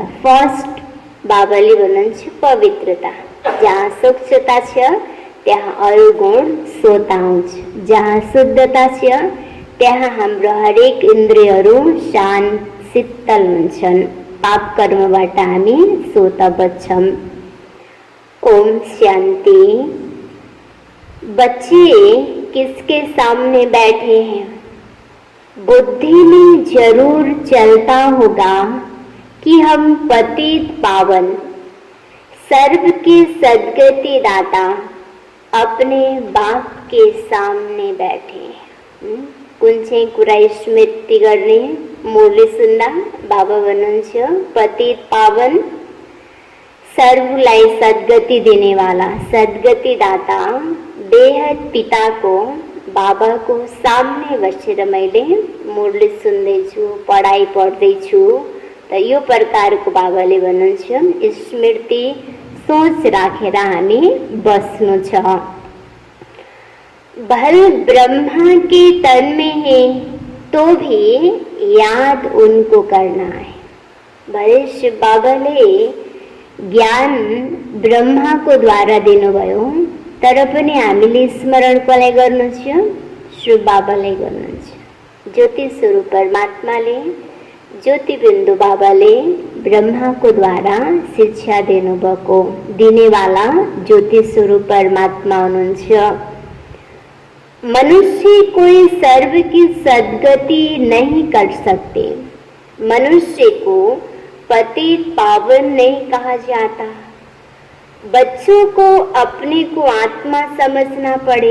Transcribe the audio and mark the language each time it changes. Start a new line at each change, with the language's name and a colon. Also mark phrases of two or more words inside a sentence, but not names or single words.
Nepali: फर्स्ट बाबाले भन्नुहुन्छ पवित्रता। जहाँ स्वच्छता छ त्यहाँ अरू गुण स्वतः आउँछ। जहाँ शुद्धता छ त्यहाँ हाम्रो हरेक इन्द्रियहरू शान्त, शीतल हुन्छन्। पाप कर्मबाट हामी स्वतः बच्छौं।
Hindi: ओम शांति। बच्चे किसके सामने बैठे हैं? बुद्धि में जरूर चलता होगा कि हम पतित पावन, सर्व के सद्गति दाता अपने बाप के सामने बैठे हैं।
Nepali: कुन चाहिँ कुरा स्मृति गर्ने? मुरली सुन्दा बाबा भन्नुहुन्छ पतित पावन, सर्वलाई
Hindi: सदगति देने वाला
Nepali: सदगति दाता बेहद पिता को बाबा को सामने बसेर मैले मुरली सुन्दैछु, पढाइ पढ्दैछु। त यो प्रकारको बाबाले भन्नुहुन्छ स्मृति सोच राखेर हामी बस्नु छ।
Hindi: भल ब्रह्मा के तन में है तो भी याद उनको करना है।
Nepali: भले शिव बाबाले ज्ञान ब्रह्माको द्वारा दिनुभयो, तर पनि हामीले स्मरण कसलाई गर्नु छ? शिव बाबालाई गर्नु छ। ज्योति स्वरूप परमात्माले, ज्योति बिन्दु बाबाले ब्रह्माको द्वारा शिक्षा दिनुभएको दिनेवाला ज्योति स्वरूप परमात्मा हुनुहुन्छ।
Hindi: मनुष्य कोई सर्व की सदगति नहीं कर सकते। मनुष्य को पतित पावन नहीं कहा जाता। बच्चों को अपने को आत्मा समझना पड़े।